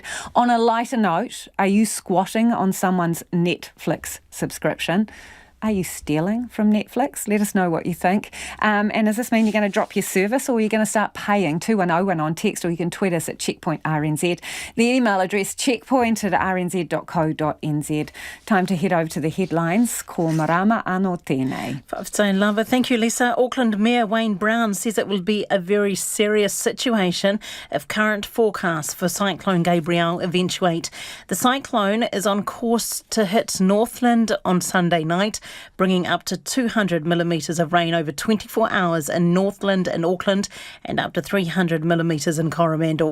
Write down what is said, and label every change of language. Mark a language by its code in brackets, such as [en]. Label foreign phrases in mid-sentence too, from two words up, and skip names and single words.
[en] On a lighter note, are you squatting on someone's Netflix subscription? Are you stealing from Netflix? Let us know what you think. And does this mean you're going to drop your service, or are you going to start paying? 2101 on text, or you can tweet us at Checkpoint RNZ. The email address, checkpoint@rnz.co.nz. Time to head over to the headlines. [mi] Ko marama anō tēnei. [sm] Whaafetai lava. [en] Thank you, Lisa. Auckland Mayor Wayne Brown says it will be a very serious situation if current forecasts for Cyclone Gabrielle eventuate. The cyclone is on course to hit Northland on Sunday night, bringing up to 200 millimetres of rain over 24 hours in Northland and Auckland, and up to 300 millimetres in Coromandel.